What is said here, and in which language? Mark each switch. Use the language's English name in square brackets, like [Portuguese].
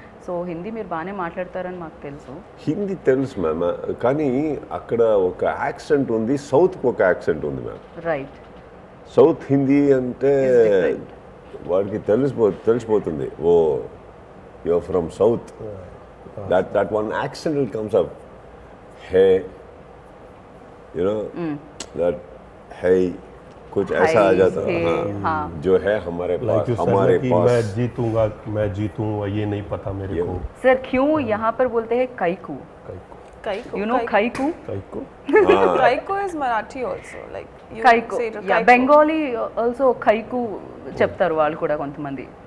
[Telugu] So Hindi మీరు బాగానే మాట్లాడతారని మాకు తెలుసు. హిందీ తెలుసు మ్యామ్, కానీ అక్కడ ఒక యాక్సెంట్ ఉంది, సౌత్కి ఒక యాక్సెంట్ ఉంది మ్యామ్. రైట్. సౌత్ హిందీ అంటే వాడికి తెలిసిపోతుంది, [English] Oh you're from south. That one accent will comes up. [Hindi] है [English] you know that [Hindi] है कुछ ऐसा आ जाता है. हाँ, जो है हमारे पास. मैं जीतूंगा, मैं जीतूं, ये नहीं पता मेरे को. सर क्यों यहाँ पर बोलते हैं काइकू? [English] You know kaiku? Kaiku is Marathi also, like you kaiku. say it Yeah, kaiku. Bengali also [Telugu] kaiku చెప్తారు వాళ్ళు కూడా కొంతమంది.